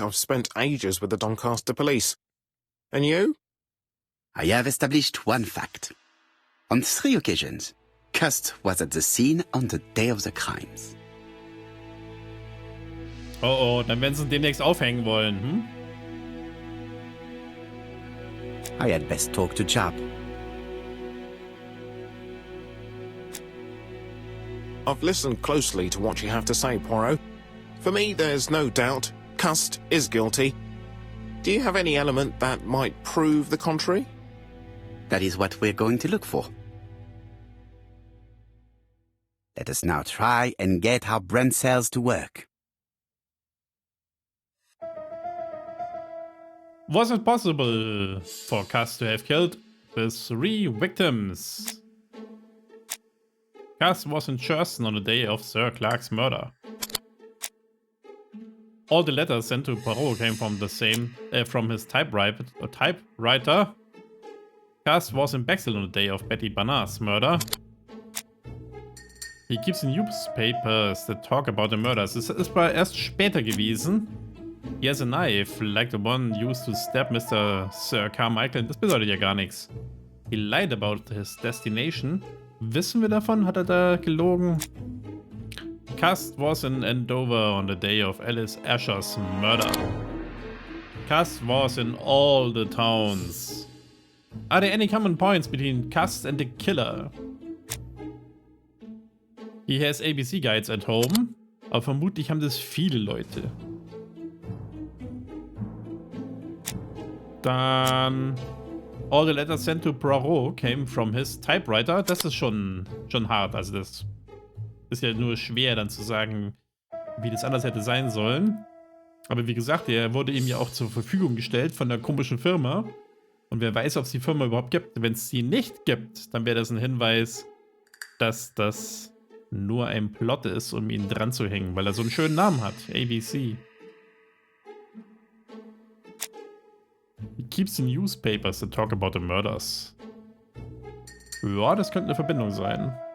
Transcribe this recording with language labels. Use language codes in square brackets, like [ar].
[en] I've spent ages with the Doncaster police. And you? I have established one fact. On 3 occasions, Cust was at the scene on the day of the crimes. [de] Oh, dann werden sie ihn demnächst aufhängen wollen, hm? [en] I had best talk to Job. I've listened closely to what you have to say, Poirot. For me, there's no doubt Cust is guilty. Do you have any element that might prove the contrary? That is what we're going to look for. Let us now try and get our brain cells to work. Was it possible for Cast to have killed the 3 victims? Cast was in Churston on the day of Sir Clark's murder. All the letters sent to Poirot came from from his typewriter. Cast was in Bexhill on the day of Betty Barnard's murder. He keeps newspapers that talk about the murders. [de] Es ist aber erst später gewesen. [en] He has a knife, like the one used to stab Mr. Sir Carmichael. [de] Das bedeutet ja gar nichts. [en] He lied about his destination. [de] Wissen wir davon? Hat er da gelogen? [en] Cast was in Andover on the day of Alice Asher's murder. Cast was in all the towns. Are there any common points between Cast and the killer? He has ABC guides at home. [de] Aber vermutlich haben das viele Leute. [en] Dann all the letters sent to Poirot came from his typewriter. [de] Das ist schon hart. Also das ist ja nur schwer dann zu sagen, wie das anders hätte sein sollen. Aber wie gesagt, der wurde ihm ja auch zur Verfügung gestellt von der komischen Firma. Und wer weiß, ob es die Firma überhaupt gibt. Wenn es sie nicht gibt, dann wäre das ein Hinweis, dass das nur ein Plot ist, um ihn dran zu hängen, weil er so einen schönen Namen hat. [en] ABC. He keeps the newspapers that talk about the murders. [de] Ja, das könnte eine Verbindung sein.